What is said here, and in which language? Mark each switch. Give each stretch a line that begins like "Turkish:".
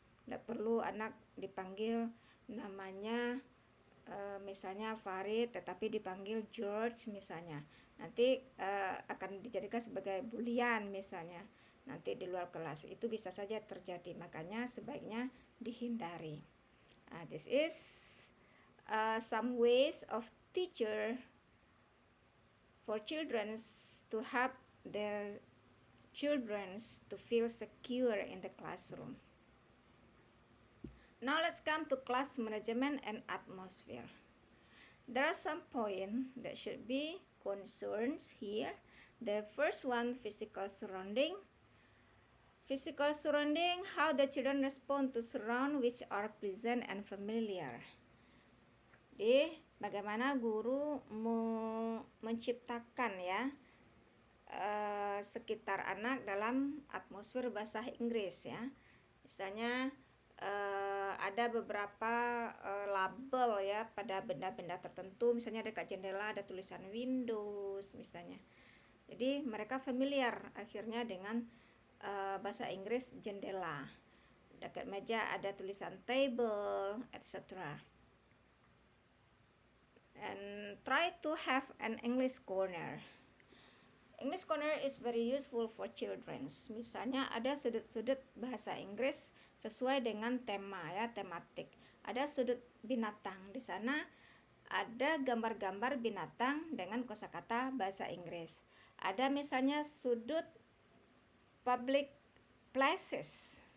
Indonesian: Tidak perlu anak dipanggil namanya misalnya Farid tetapi dipanggil George misalnya. Nanti akan dijadikan sebagai bulian misalnya. Nanti di luar kelas itu bisa saja terjadi, makanya sebaiknya dihindari.
English: This is some ways of teacher for children to help their children to feel secure in the classroom. Now let's come to class management and atmosphere. There are some points that should be concerns here. The first one, physical surrounding. Physical surrounding, how the children respond to surround which are pleasant and familiar.
Indonesian: Jadi, bagaimana guru menciptakan ya sekitar anak dalam atmosfer bahasa Inggris ya. Misalnya ada beberapa label ya pada benda-benda tertentu, misalnya dekat jendela ada tulisan Windows misalnya. Jadi mereka familiar akhirnya dengan bahasa Inggris jendela. Dekat meja ada tulisan table, etc.
English: And try to have an English corner. English corner is very useful for children.
Indonesian: Misalnya ada sudut-sudut bahasa Inggris sesuai dengan tema ya, tematik. Ada sudut binatang. Di sana ada gambar-gambar binatang dengan kosakata bahasa Inggris. Ada misalnya sudut public places.